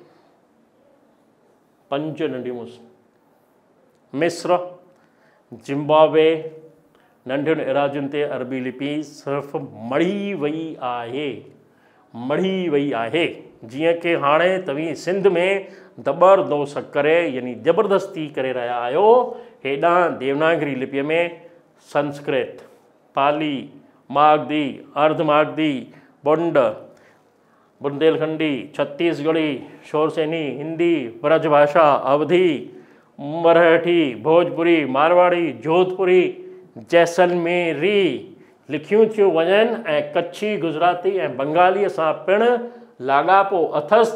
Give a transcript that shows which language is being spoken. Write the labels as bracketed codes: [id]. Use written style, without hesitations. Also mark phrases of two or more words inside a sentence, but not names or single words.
[sd] 5 नंढियूं मिस्र, जिम्बाब्वे, नंढियुनि एराज़ियुनि ते अरबी लिपि सिर्फ़ु मड़ी वई आहे। जीअं कि हाणे तव्हीं सिंध में ज़बरदोस्त करे यानी ज़बरदस्ती करे रहिया आहियो, हेॾां देवनागरी लिपीअ में संस्कृत, पाली, मागधी, अर्धमागधी, बुंड, बुंदेलखंडी, छत्तीसगढ़ी, शोरसेनी, हिंदी, ब्रजभाषा, अवधी, मराठी, भोजपुरी, मारवाड़ी, जोधपुरी, जैसलमेरी लिखियूं थियूं वञनि ऐं कच्छी, गुजराती ऐं बंगालीअ सां पिणु लाॻापो अथसि।